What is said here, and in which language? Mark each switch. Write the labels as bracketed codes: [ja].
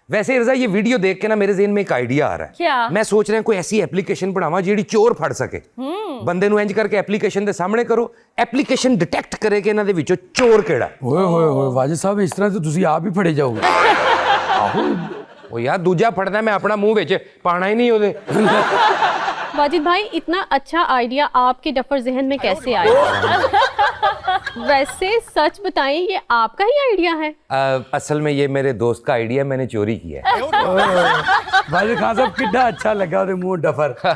[pa] ਵੈਸੇ ਰਜ਼ਾ ਇਹ ਵੀਡੀਓ ਦੇਖ ਕੇ ਨਾ ਮੇਰੇ ਜ਼ਿਹਨ [hi] में एक आइडिया आ रहा है। क्या? मैं सोच रहा कोई ऐसी एप्लीकेशन बनावा [pa] ਜਿਹੜੀ ਚੋਰ ਫੜ ਸਕੇ। ਬੰਦੇ ਨੂੰ ਇੰਜ ਕਰਕੇ ਐਪਲੀਕੇਸ਼ਨ ਦੇ ਸਾਹਮਣੇ ਕਰੋ, ਐਪਲੀਕੇਸ਼ਨ ਡਿਟੈਕਟ ਕਰੇ ਕਿ ਇਹਨਾਂ ਦੇ ਵਿੱਚੋਂ ਚੋਰ ਕਿਹੜਾ। ਓਏ ਹੋਏ ਹੋਏ ਵਾजिद ਸਾਹਿਬ ਇਸ ਤਰ੍ਹਾਂ ਤਾਂ ਤੁਸੀਂ ਆਪ ਹੀ ਫੜੇ ਜਾਓਗੇ। ਉਹ ਯਾਰ ਦੂਜਾ ਫੜਦਾ ਮੈਂ ਆਪਣਾ ਮੂੰਹ ਵਿੱਚ ਪਾਣਾ ਹੀ ਨਹੀਂ ਉਹਦੇ। [hi] वाजिद भाई, इतना अच्छा आइडिया आपके डफर जहन में कैसे आया? वैसे सच बताएं, ये आपका ही आइडिया है? असल में ये मेरे दोस्त का आइडिया, मैंने चोरी किया है। [pa] ਵਾजिद ਖਾਨ ਸਾਹਿਬ ਕਿੱਡਾ ਅੱਛਾ ਲੱਗਾ ਉਹਦੇ ਮੂੰਹ ਡਫਰ।